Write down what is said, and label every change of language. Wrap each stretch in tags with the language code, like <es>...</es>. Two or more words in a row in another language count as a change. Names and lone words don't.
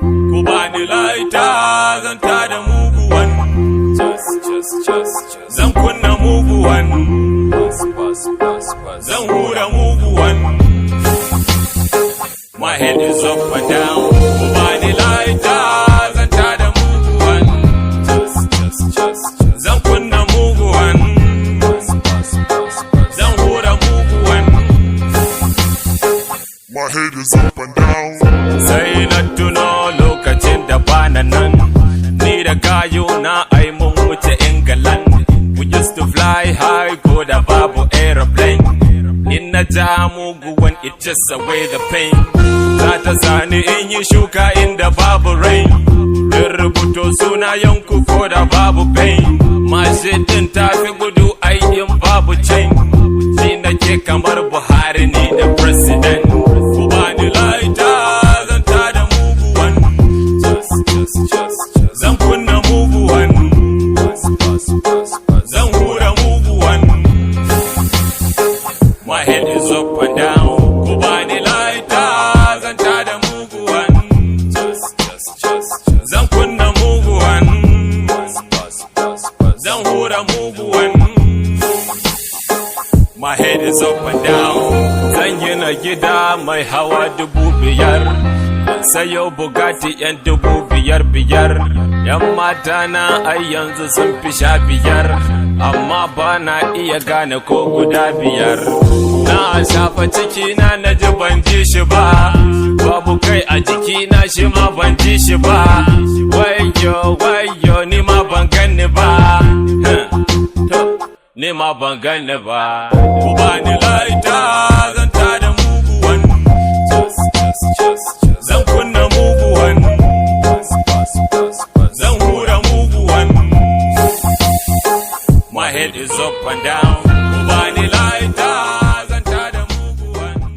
<ha>Ku bani laita, zan tada muguwan.</ha> <en>Just, just, just, just.</en> <ha>Zan kunna muguwan. Bus, bus, bus, bus. Zan hura muguwan.</ha> <en>My head is up and down.</en> <ha>Ku bani laita, zan tada muguwan.</ha> <en>Just, just, just, just.</en> <ha>Zan kunna muguwan. Bus, bus, bus, bus. Zan hura muguwan.</ha> <en>My head is up and down.</en> <ha>Sai na tuno lokacin da bana nan. Ni da gayo na ai mun wuce England.</ha> <en>We used to fly high,</en> <ha>ko da babu aeroplane. In na ja muguwan,</ha> <en>it just away the pain.</en> <ha>Za ta sani in yi shuka inda babu rain. In rubuto sunayenku ko da babu pain. Mashin din ta fi gudu ai in babu chain. Ni nake kamar Buhari ni da president. Ku bani laita, zan tada muguwan.</ha> <en>Just, just, just, just.</en> <ha>Zan kunna muguwan. Bus, bus, bus, bus. Zan hura muguwan.</ha> <en>My head is up and down.</en> <ha>Ku bani laita, zan tada muguwan.</ha> <en>Just, just, just, just.</en> <ha>Zan kunna muguwan. Bus, bus, bus, bus. Zan hura muguwan.</ha> <en>My head is up and down.</en> <ha>Zan gina gida mai hawa dubu biyar. Sayo Bugatti yan dubu biyar biyar. Yan mata na ai yanzu sun fi sha biyar. Amma ba na iya gane ko guda biyar. Na shafa cikina na ji ban ji shi ba. Babu kai a jikina shi ma ban ji shi ba. Wayyo, wayyo, ni ma ban ganni ba. Huh. To, ni ma ban ganni ba. Ku bani laita, zan tada muguwan.</ha> <en>Just, just, just, just.</en> <ha>Zan kunna muguwan. Bus, bus, bus, bus. Zan hura muguwan.</ha> <en>My head is up and down.</en> <ha>Ku bani laita, zan tada muguwan.</ha>